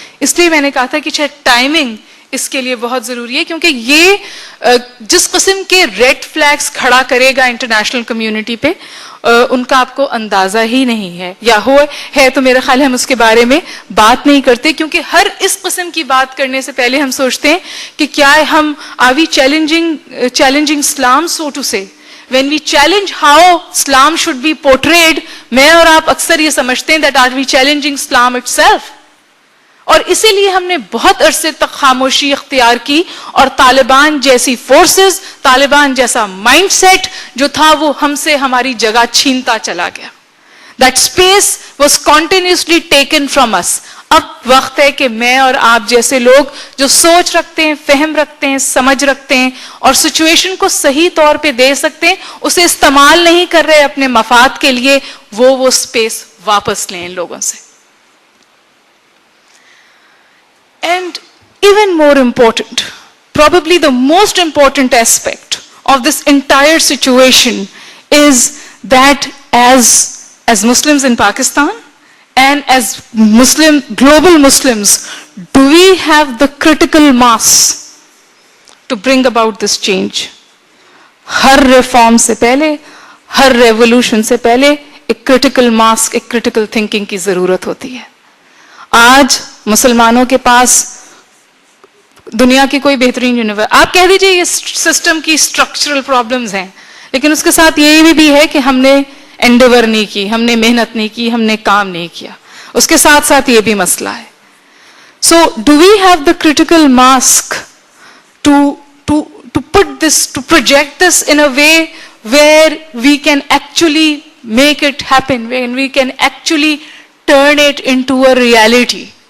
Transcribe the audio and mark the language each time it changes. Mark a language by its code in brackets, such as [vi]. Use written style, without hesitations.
[ur] اس لیے میں نے کہا تھا کہ شاید ٹائمنگ اس کے لیے بہت ضروری ہے, کیونکہ یہ جس قسم کے ریڈ فلیگز کھڑا کرے گا انٹرنیشنل کمیونٹی پہ, ان کا آپ کو اندازہ ہی نہیں ہے, یا ہے تو میرا خیال ہے ہم اس کے بارے میں بات نہیں کرتے, کیونکہ ہر اس قسم کی بات کرنے سے پہلے ہم سوچتے ہیں کہ کیا ہم [en] Are we challenging Islam, so to say. When we challenge how Islam should be portrayed, [ur] میں اور آپ اکثر یہ سمجھتے ہیں [en] that are we challenging Islam itself. [ur] اور اسی لیے ہم نے بہت عرصے تک خاموشی اختیار کی, اور طالبان جیسی فورسز, طالبان جیسا مائنڈ سیٹ جو تھا وہ ہم سے ہماری جگہ چھینتا چلا گیا. [en] That space was continuously taken from us. [ur] اب وقت ہے کہ میں اور آپ جیسے لوگ جو سوچ رکھتے ہیں, فہم رکھتے ہیں, سمجھ رکھتے ہیں, اور سچویشن کو صحیح طور پہ دے سکتے ہیں, اسے استعمال نہیں کر رہے اپنے مفاد کے لیے, وہ اسپیس واپس لیں ان لوگوں سے. [en] And even more important, probably the most important aspect of this entire situation is that as Muslims in Pakistan and as global Muslims, do we have the critical mass to bring about this change? [ur] Hare reform سے پہلے, ہر revolution سے پہلے ایک critical mass, ایک critical thinking کی ضرورت ہوتی ہے. آج مسلمانوں کے پاس دنیا کی کوئی بہترین یونیورسٹی, آپ کہہ دیجئے یہ سسٹم کی اسٹرکچرل پرابلمز ہیں, لیکن اس کے ساتھ یہ بھی ہے کہ ہم نے انڈیور نہیں کی, ہم نے محنت نہیں کی, ہم نے کام نہیں کیا. اس کے ساتھ ساتھ یہ بھی مسئلہ ہے. [en] So do we have the critical mass to put this, to project this in a way where we can actually make it happen, when we can actually turn it into a reality?